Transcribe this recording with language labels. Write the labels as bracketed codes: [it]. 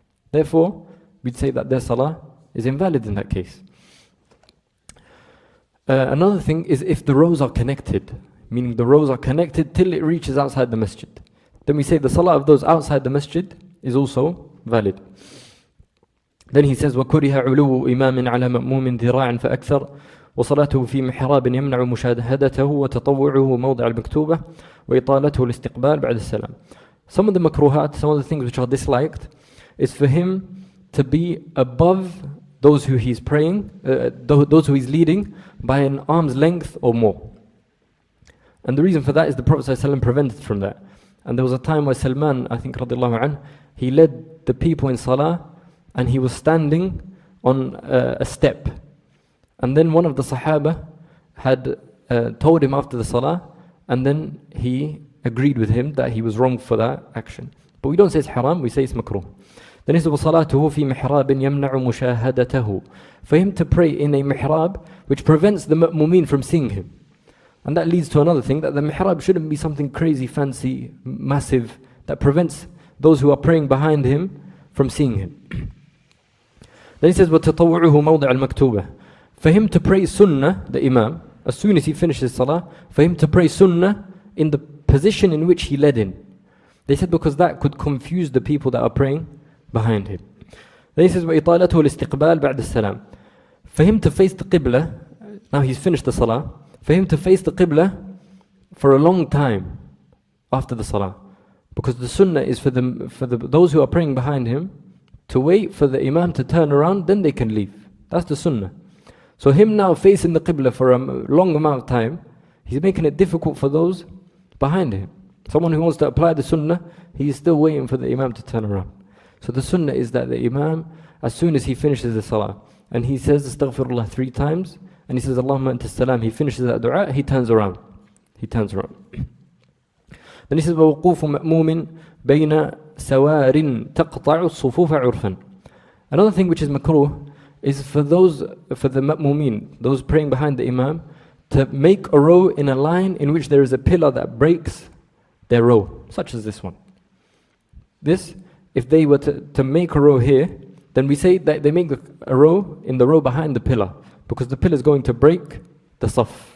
[en] Therefore, we'd say that their salah is invalid in that case. Another thing is if the rows are connected, meaning the rows are connected till it reaches outside the masjid. Then we say the salah of those outside the masjid is also valid. Then he says, [ar] وَكُرِهَ عُلُوُّ إِمَامٍ عَلَى مَأْمُومٍ ذِرَاعٍ فَأَكْثَرٍ وصلاته في محراب يمنع مشاهدته وتطوعه موضع المكتوبة وإطالته الاستقبال بعد السلام. [en] Some of the makruhat, some of the things which are disliked, is for him to be above those who he's praying, those who he's leading, by an arm's length or more. And the reason for that is the Prophet ﷺ prevented from that. And there was a time where Salman, I think radiallahu anh, he led the people in salah and he was standing on a step. And then one of the Sahaba had told him after the salah, and then he agreed with him that he was wrong for that action. But we don't say it's haram, we say it's makruh. Then he said, [ar] وَصَلَاتُهُ فِي مِحْرَابٍ يَمْنَعُ مُشَاهَدَتَهُ. [en] For him to pray in a mihrab which prevents the ma'mumeen from seeing him. And that leads to another thing, that the mihrab shouldn't be something crazy, fancy, massive, that prevents those who are praying behind him from seeing him. Then he says, [ar] وَتَطَوُّعُهُ مَوْضِعَ الْمَكْتُوبَةِ. [en] For him to pray sunnah, the imam, as soon as he finishes salah, for him to pray sunnah in the position in which he led in. They said because that could confuse the people that are praying behind him. Then he says, [ar] وَإِطَالَتُهُ الْإِسْتِقْبَالِ بَعْدَ السَّلَامِ. [en] For him to face the qibla, now he's finished the salah, for him to face the qibla for a long time after the salah. Because the sunnah is for those who are praying behind him to wait for the imam to turn around, then they can leave. That's the sunnah. So him now facing the qibla for a long amount of time, he's making it difficult for those behind him. Someone who wants to apply the sunnah, he is still waiting for the imam to turn around. So the sunnah is that the imam, as soon as he finishes the salah, and he says astaghfirullah 3 times, and he says Allahumma anta salam, he finishes that dua, he turns around. He turns around. Then he says [ar] وَوُقُوفُ مَأْمُومٍ بَيْنَ سَوَارٍ تَقْطَعُ الصُّفُوفَ عُرْفًا. [en] Another thing which is makruh is for the ma'mumeen, those praying behind the imam, to make a row in a line in which there is a pillar that breaks their row, such as this one. This, if they were to make a row here, then we say that they make a row in the row behind the pillar, because the pillar is going to break the saf.